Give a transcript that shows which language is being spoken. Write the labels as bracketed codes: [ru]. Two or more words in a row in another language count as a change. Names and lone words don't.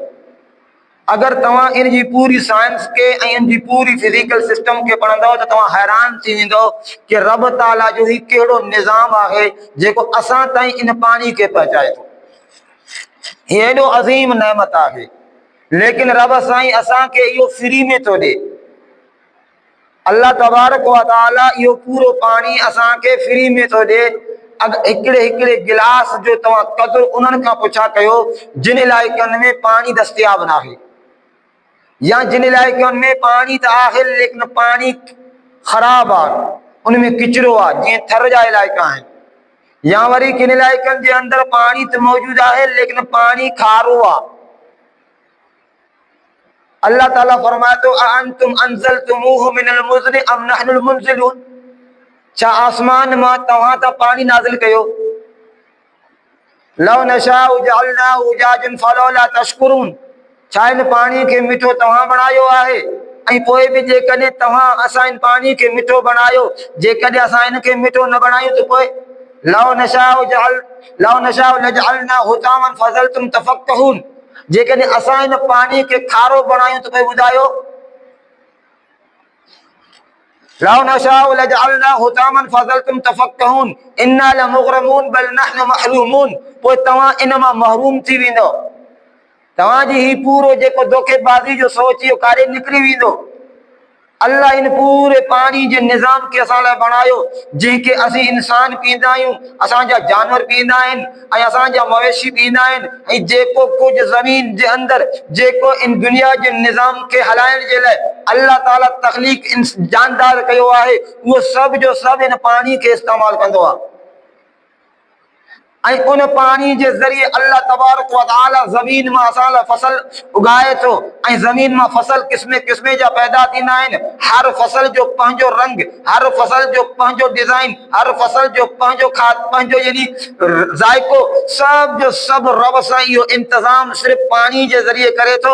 [sd] अगर तव्हां इन जी पूरी साइंस के ऐं इन जी पूरी फिज़िकल सिस्टम खे पढ़ंदव त तव्हां हैरान थी वेंदव कि रब ताला जो ही कहिड़ो निज़ाम आहे जेको असां ताईं इन पाणी खे पहुचाए थो। ही एॾो अज़ीम नेमत आहे, लेकिन रब साईं असांखे इहो फ्री में थो ॾे। अल्लाह [ar] تبارك وتعالى [sd] इहो पूरो पाणी असांखे फ्री में थो ॾे। हिकिड़े हिकिड़े गिलास जो तव्हां क़दुरु उन्हनि खां पुछा कयो जिन इलाइक़नि में पाणी दस्तियाब न आहे, या जिन इलाइक़नि में पाणी त आहे लेकिन पाणी ख़राब आहे, उन में किचिरो आहे, जीअं थर जा इलाइक़ा आहिनि। या वरी किन इलाइक़नि जे अंदरि पाणी त मौजूदु आहे लेकिन पाणी खारो आहे। अल्लाह ताला फरमाए थो [ar] أأنتم أنزلتموه من المزن أم نحن المنزلون, [sd] छा आसमान मां तव्हां त पाणी नाज़िल कयो? [ar] لو نشاء جعلناه أجاجا فلولا تشكرون, [sd] छा इन पाणी खे मिठो तव्हां बणायो आहे? ऐं पोइ बि जेकॾहिं तव्हां असां इन पाणी खे मिठो बणायो, जेकॾहिं असां इन खे मिठो न बणायूं त पोइ [ar] لو نشاء لجعلناه حطاما فظلتم تفكهون, [sd] जेकॾहिं असां इन पाणी खे खारो बणायूं त पोइ ॿुधायो [ar] لو نشاء لجعلناه حطاما فظلتم تفكهون إنا لمغرمون بل نحن محرومون, [sd] पोइ तव्हां इन मां महरूम थी वेंदो। तव्हांजी ही पूरो जेको धोखेबाज़ी जो सोच इहो काॾे निकिरी वेंदो। अल्लाह इन पूरे पाणी जे निज़ाम खे असां लाइ बणायो, जंहिंखे असीं इंसान पीअंदा आहियूं, असांजा जानवर पीअंदा आहिनि ऐं असांजा मवेशी पीअंदा आहिनि। ऐं जेको कुझु ज़मीन जे अंदरि जेको इन दुनिया जे निज़ाम खे हलाइण जे लाइ अल्लाह ताला तख़लीक़ जानदार कयो आहे, उहो सभु जो सभु इन पाणी खे इस्तेमालु कंदो आहे। ऐं उन पाणी जे ज़रिए अल्लाह [ar] تبارك وتعالى [sd] ज़मीन मां असां लाइ फसल उगाए थो ऐं ज़मीन मां फसल क़िस्मे क़िस्मे जा पैदा थींदा आहिनि। हर फसल जो पंहिंजो रंग, हर फसल जो पंहिंजो डिज़ाइन, हर फसल जो पंहिंजो पंहिंजो यानी ज़ाइको, सभु जो सभु रब सां इहो इंतज़ाम सिर्फ़ु पाणी जे ज़रिए करे थो।